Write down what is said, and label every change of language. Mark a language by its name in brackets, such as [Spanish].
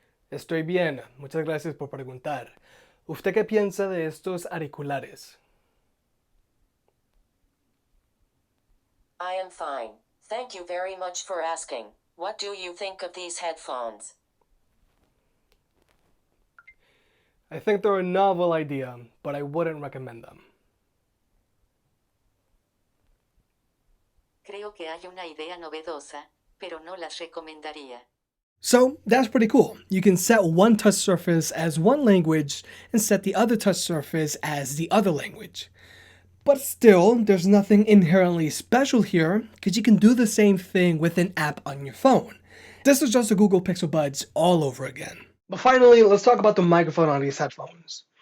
[Spanish] Estoy bien, muchas gracias por preguntar. ¿Usted qué piensa de estos auriculares? [English] I am fine. Thank you very much for asking. What do you think of these headphones? I think they're a novel idea, but I wouldn't recommend them. [Spanish] Creo que hay una idea novedosa, pero no las recomendaría. [English] So that's pretty cool. You can set one touch surface as one language and set the other touch surface as the other language. But still, there's nothing inherently special here because you can do the same thing with an app on your phone. This is just the Google Pixel Buds all over again. But finally, let's talk about the microphone on these headphones.